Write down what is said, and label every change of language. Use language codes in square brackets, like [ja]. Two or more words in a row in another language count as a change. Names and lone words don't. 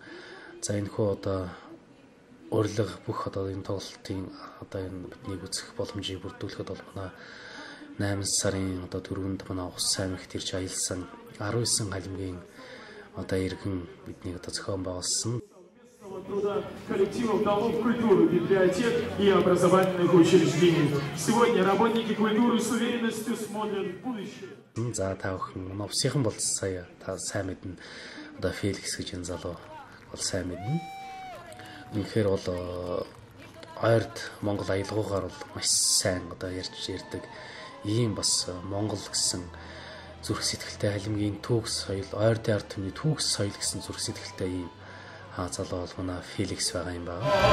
[mn] За энэ хүү одоо урилга бүх одоо энэ тоглолтын одоо энэ бидний үзэх боломжийг бүрдүүлэхэд бол манай 8 сарын одоо 4-нд манай Ус аймагт ирж аялсан 19 халимгийн одоо иргэн бидний одоо зохион байгуулсан [ru] труда коллективов домов культуры, библиотек и образовательных учреждений. Сегодня работники культуры с уверенностью смотрят в будущее. [mn] За та бүхэн новсынхан бол сая та сайн мэднэ. Одоо Феликс гэж энэ залуу бол сайн мэднэ. Үнэхээр бол ойрд Монгол аялгаугаар бол маш сайн одоо ярьж ирдэг. Ийм бас Монгол гэсэн зүрх сэтгэлтэй халимгийн төгс соёл, ойрдын ард түмний төгс соёл гэсэн зүрх сэтгэлтэй ийм залуу бол манай Феликс байгаа юм байна.